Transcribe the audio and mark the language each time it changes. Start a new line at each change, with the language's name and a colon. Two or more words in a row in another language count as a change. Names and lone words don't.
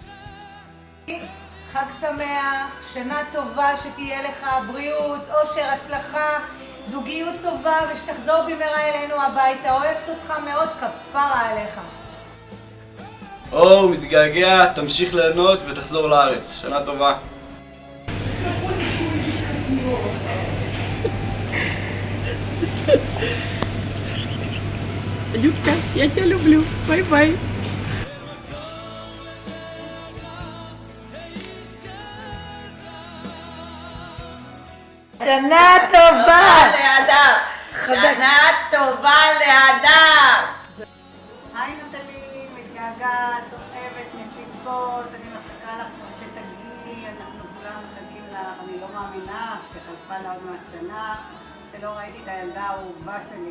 Hebrew: חג שמח, שנה טובה שתהיה לך, בריאות, אושר, הצלחה, זוגיות טובה, ושתחזור במהרה אלינו הביתה. אוהבת אותך מאוד, כפרה עליך. מתגעגע, תמשיך ליהנות ותחזור לארץ. שנה טובה.
Russian: Людка, я тебя люблю. Бай-бай.
Hebrew: שנה טובה! להדר! שנה טובה להדר! היי נטלי, מתגעגעת, אוהבת, נשיקות, אני מחכה לך כבר שתגיעי, אנחנו כולם מחכים לך, אני לא מאמינה שחלפה לה עוד מעט שנה, שלא ראיתי את הילדה האהובה שלי.